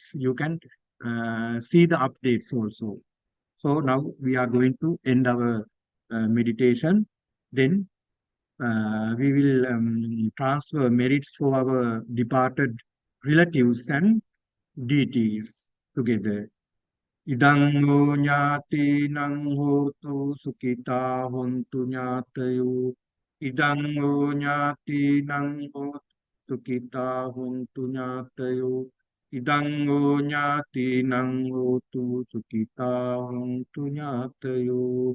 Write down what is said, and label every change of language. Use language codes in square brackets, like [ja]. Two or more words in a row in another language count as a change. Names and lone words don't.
[en] You can see the updates also. So now we are going to end our meditation. Then we will transfer merits for our departed relatives and deities together. [pi] Idang ho nyati nang hotu sukita hontu nyatayo. Idang ho nyati nang hotu sukita hontu nyatayo. Idang ho nyati nang hotu sukita hontu nyatayo.